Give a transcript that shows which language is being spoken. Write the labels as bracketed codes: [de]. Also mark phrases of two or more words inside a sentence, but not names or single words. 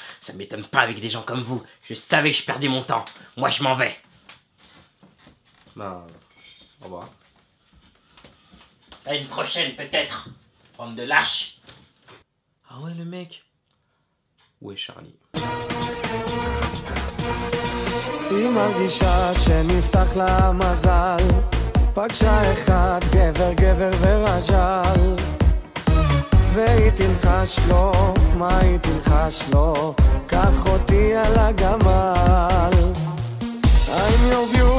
[fr] Ça m'étonne pas avec des gens comme vous. Je savais que je perdais mon temps. Moi, je m'en vais. Bah, au revoir. À une prochaine, peut-être. Bande de lâches. Ah ouais, le mec. Où est Charlie? [he] היא מרגישה שנפתח לה מזל, פגשה אחד גבר גבר ורז'ל, והיא תלחש לו, מה היא תלחש לו, קח אותי על הגמל. [en] I'm your